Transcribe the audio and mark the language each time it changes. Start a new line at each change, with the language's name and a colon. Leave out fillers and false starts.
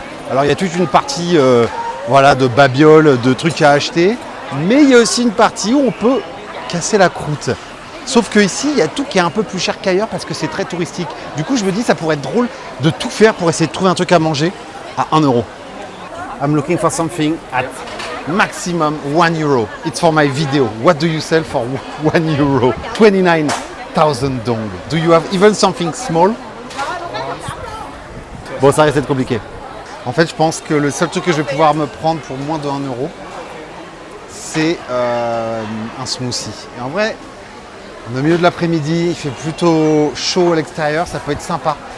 French: Alors, il y a toute une partie de babioles, de trucs à acheter. Mais il y a aussi une partie où on peut casser la croûte. Sauf qu'ici, il y a tout qui est un peu plus cher qu'ailleurs parce que c'est très touristique. Du coup, je me dis ça pourrait être drôle de tout faire pour essayer de trouver un truc à manger à 1 euro.
English: I'm looking for something at maximum 1 euro. It's for my video. What do you sell for 1 euro? 29,000 dong. Do you have even something small?
French: Bon, ça risque d'être compliqué. En fait, je pense que le seul truc que je vais pouvoir me prendre pour moins de 1 euro, c'est un smoothie. Et en vrai, on est au milieu de l'après-midi, il fait plutôt chaud à l'extérieur, ça peut être sympa.